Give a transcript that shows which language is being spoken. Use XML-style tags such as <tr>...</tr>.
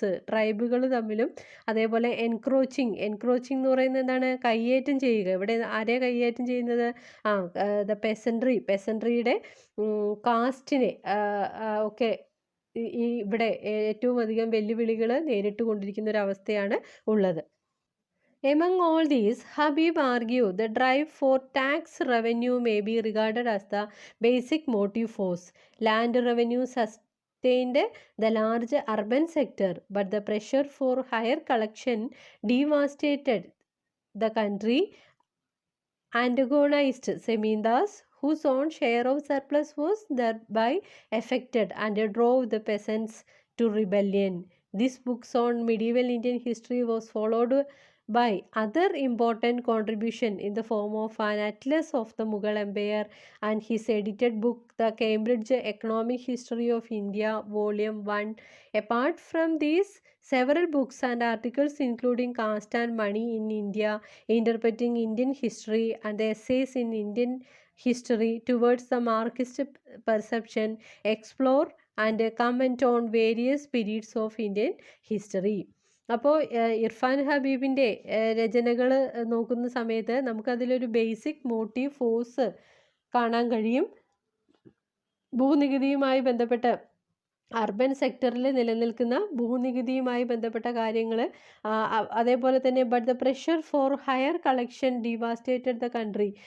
<ml>ട്രൈബുകൾ തമ്മിലും, അതേപോലെ എൻക്രോച്ചിങ് എന്ന് പറയുന്നത് എന്താണ്? കയ്യേറ്റം ചെയ്യുക. ഇവിടെ ആരെ കയ്യേറ്റം ചെയ്യുന്നത്? ദ പെസൻട്രിയുടെ കാസ്റ്റിനെ ഒക്കെ ഇവിടെ ഏറ്റവും അധികം വെല്ലുവിളികൾ നേരിട്ട് കൊണ്ടിരിക്കുന്ന ഒരു അവസ്ഥയാണ് ഉള്ളത്.</ml> <en>Among all these, Habib argued the drive for tax revenue may be regarded as the basic motive force. Land revenue sustained the large urban sector, but the pressure for higher collection devastated the country, antagonized zemindars, whose own share of surplus was thereby affected, and drove the peasants to rebellion. This book on medieval Indian history was followed by other important contribution in the form of an atlas of the Mughal Empire and his edited book, The Cambridge Economic History of India, Volume 1. Apart from these, several books and articles including Caste and Money in India, Interpreting Indian History, and the Essays in Indian History Towards the Marxist Perception, explore and comment on various periods of Indian history.</en> <ml>അപ്പോൾ ഇർഫാൻ ഹബീബിൻ്റെ രചനകൾ നോക്കുന്ന സമയത്ത് നമുക്കതിലൊരു basic motive force കാണാൻ കഴിയും. ഭൂനികുതിയുമായി ബന്ധപ്പെട്ട urban സെക്ടറിൽ നിലനിൽക്കുന്ന ഭൂനികുതിയുമായി ബന്ധപ്പെട്ട കാര്യങ്ങൾ, അതേപോലെ തന്നെ</ml> <en>But the pressure for higher collection devastated the country.</en>